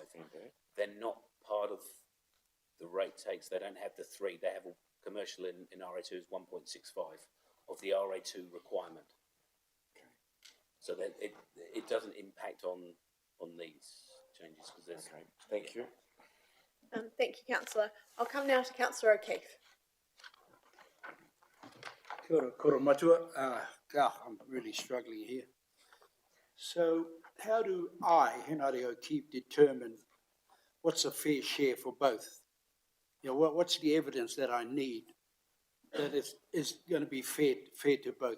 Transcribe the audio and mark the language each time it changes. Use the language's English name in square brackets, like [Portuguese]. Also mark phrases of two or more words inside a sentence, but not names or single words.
[English] They're not part of the rate takes, they don't have the three, they have a commercial in RA2 is 1.65 of the RA2 requirement. So that it doesn't impact on these changes because there's. Okay, thank you. Thank you, councillor. I'll come now to councillor O'Keefe. [Māori] Kia ora, koro matua. [English] I'm really struggling here. So how do I, Henare O'Keefe, determine what's a fair share for both? You know, what's the evidence that I need that is going to be fair to both?